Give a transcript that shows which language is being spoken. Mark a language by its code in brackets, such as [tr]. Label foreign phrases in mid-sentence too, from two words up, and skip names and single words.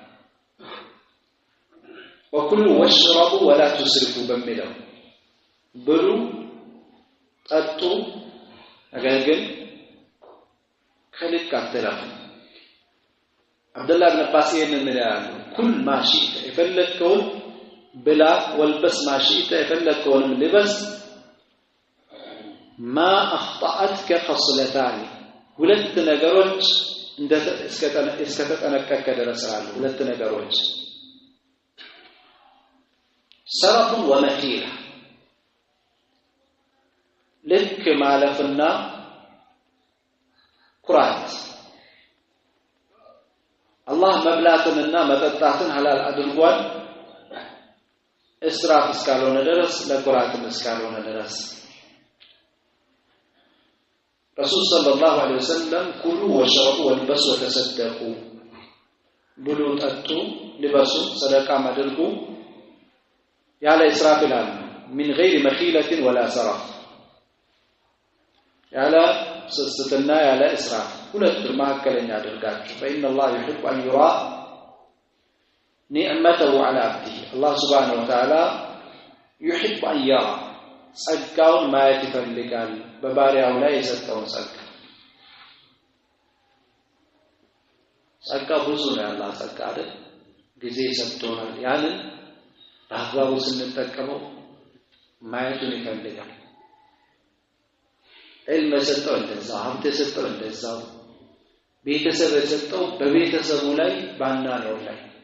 [ar] وكلوا واشربوا ولا تسرفوا [am] በሚለው ብሉ ጠጡ፣ ነገር ግን ከልክ አትለፉ። አብዱላህ ኢብኑ አባስ ይሄንን ይላሉ። [ar] كل ما شئت [am] የፈለከውን ብላ [ar] والبس ما شئت [am] የፈለከውን ልበስ [ar] ما أخطأتك خصلتان [am] ሁለት ነገሮች እስከተጠነቀቀ ድረስ አሉ። ሁለት ነገሮች [ar] سرف ومخيلة [am] ልክ ማለፍና ኩራት። አላህ መብላትንና መጠጣትን ሐላል አድርጓል እስራፍ እስካልሆነ ድረስ ለኩራትም እስካልሆነ ድረስ። [ar] رسول صلى الله عليه وسلم كلوا واشربوا والبسوا وتصدقوا بلوا [am] ጠጡ ልበሱ ሰደቃም አድርጉ ያለ እስራፍ ይላል። [ar] من غير مخيلة ولا سرف [am] ያለ ስስትና ያለ እስራፍ ሁለት ማከለኛ አድርጋችሁ [ar] فإن الله يحب أن يرى نعمته على عبده الله سبحانه وتعالى يحب أن يرى [am] ጸጋውን ማየት ይፈልጋል በባሪያው ላይ የሰጠውን ጸጋ። ጸጋ ብዙ ነው ያለው ጸጋ አይደል? ጊዜ ሰጥቶናል። ያንን በአግባቡ ስንጠቀመው ማየቱን ይፈልጋል። ዕልም የሰጠው እንደዛው፣ ሀብት የሰጠው እንደዛው፣ ቤተሰብ የሰጠው በቤተሰቡ ላይ ባናነው ላይ።